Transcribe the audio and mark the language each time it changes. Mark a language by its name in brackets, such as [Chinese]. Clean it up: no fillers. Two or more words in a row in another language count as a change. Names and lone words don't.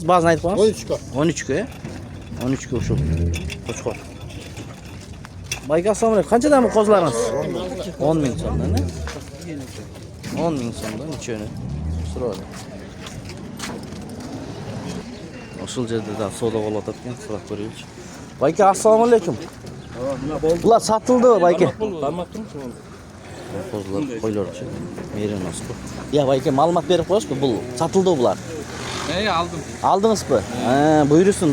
[Uzbek] Ba'zini aytib qo'yasiz. 13 ga. 13 ga shu. Qo'chqor. Bayka assalomu alaykum. Qanchadan bu qo'zlaringiz? 10 ming so'mdan, ha? 10 ming so'mdan uchini so'radi. [Kyrgyz] ушул жерде да соода болуп атат экен, сурап көрөйүнчү. Байке, ассаламу алейкум. Булар сатылдыбы, байке? Козулар, койлорчу. Мериноску. Я, байке, маалымат берип коесузбу? Бул сатылдыбы булар? [Uzbek] Aldım. [Kyrgyz] Алдыңызбы? Буйрусун.